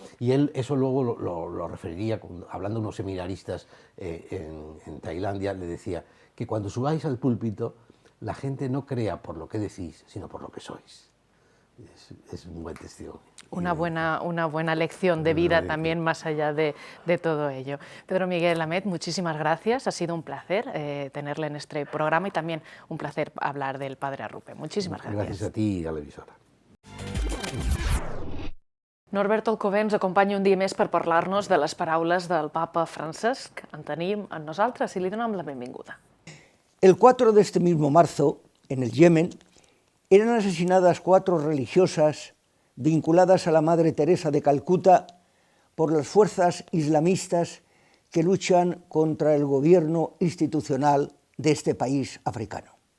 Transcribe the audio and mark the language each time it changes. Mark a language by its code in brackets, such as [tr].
[es] Y él eso luego lo referiría, hablando de unos seminaristas en Tailandia, le decía que cuando subáis al púlpito, la gente no crea por lo que decís, sino por lo que sois. Es un buen testimonio. Una buena lección de vida también, más allá de todo ello. Pedro Miguel Amet, muchísimas gracias. Ha sido un placer tenerle en este programa y también un placer hablar del padre Arrupe. Muchísimas gracias. [ca] Gràcies a ti i a l'emissora. Norbert Alcover ens acompanya un dia més per parlar-nos de les paraules del papa Francesc. En tenim amb nosaltres i li donem la benvinguda. [es] El 4 de este mismo marzo, en el Yemen, eran asesinadas 4 religiosas vinculadas a la Madre Teresa de Calcuta por las fuerzas islamistas que luchan contra el gobierno institucional de este país africano.